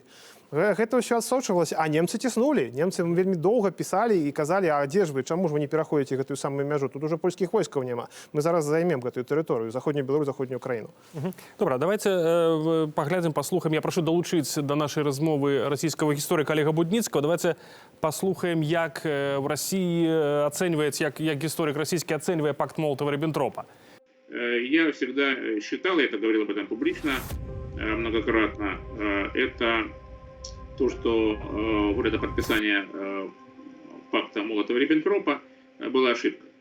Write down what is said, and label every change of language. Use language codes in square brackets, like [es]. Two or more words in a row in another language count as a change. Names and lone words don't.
[be] Гэта ўсё адсочвалася, а немцы ціснулі. Немцы вельмі доўга пісалі і казалі: а дзе ж вы, чаму ж вы не пераходзіце гэтую самую мяжу? Тут уже польскіх войскаў няма. Мы зараз займем гэтую тэрыторыю, заходнюю Беларусь, заходнюю Украіну. Добра, давайте паглядзім, паслухаем. Я прашу далучыць да нашай размовы расійскага гісторыка Олега Будніцкага. Давайте паслухаем, як [ru] в России оценивается, [be] як гісторик [ru] российский оценивает пакт Молотова-Риббентропа. Я всегда считал, я это говорил об этом публично многократно, это то, что вот это подписание пакта Молотова-Риббентропа была ошибкой.